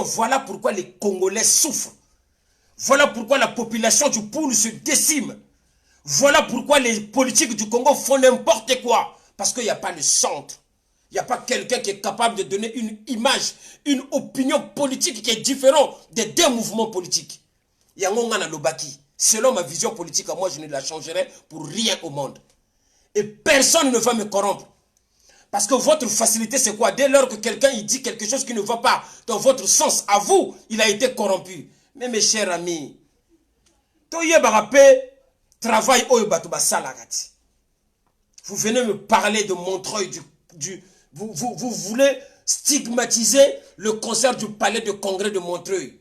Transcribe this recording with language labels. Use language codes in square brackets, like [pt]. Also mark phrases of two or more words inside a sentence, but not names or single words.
[fr] Voilà pourquoi les Congolais souffrent. Voilà pourquoi la population du Poul se décime. Voilà pourquoi les politiques du Congo font n'importe quoi. Parce qu'il n'y a pas le centre. Il n'y a pas quelqu'un qui est capable de donner une image, une opinion politique qui est différente des 2 mouvements politiques. [ln] Yangonga na Lobaki. [fr] Selon ma vision politique, moi je ne la changerai pour rien au monde. Et personne ne va me corrompre. Parce que votre facilité, c'est quoi? Dès lors que quelqu'un dit quelque chose qui ne va pas dans votre sens, à vous, il a été corrompu. Mais mes chers amis, vous venez me parler de Montreuil, vous voulez stigmatiser le concert du palais de congrès de Montreuil.